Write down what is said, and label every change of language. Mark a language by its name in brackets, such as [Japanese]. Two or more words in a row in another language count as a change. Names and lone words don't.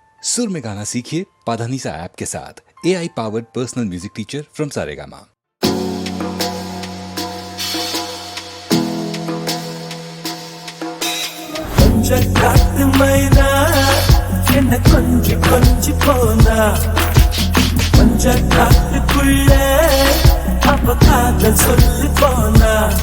[Hindi] सुर में गाना सीखिए पाधानीसा ऐप के साथ। [English] AI powered personal music teacher from Saregama. [Tamil] காத்து மைனா என்ன கொஞ்சி கொஞ்சி போனா கொஞ்ச காத்துக்குள்ள அப்ப காதல் சொல்லி போனா